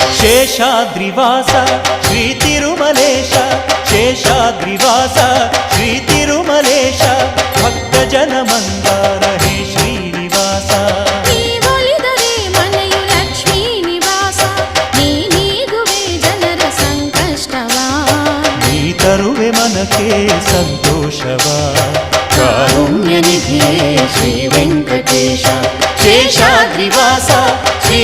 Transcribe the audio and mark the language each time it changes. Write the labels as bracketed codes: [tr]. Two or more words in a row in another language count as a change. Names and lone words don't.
[te] శేషాద్రివాస శ్రీ తిరుమలేశ శేషాద్రివాస శ్రీ తిరుమలేశ భక్తజన మందార హే శ్రీనివాಸ [kn] ತರುವೆ ಮನಕ್ಕೆ ಸಂತೋಷವ ಕಾರುಣ್ಯ ನಿಧಿಯೇ ಶ್ರೀ ವೆಂಕಟೇಶ ಶೇಷಾದ್ರಿವಾಸ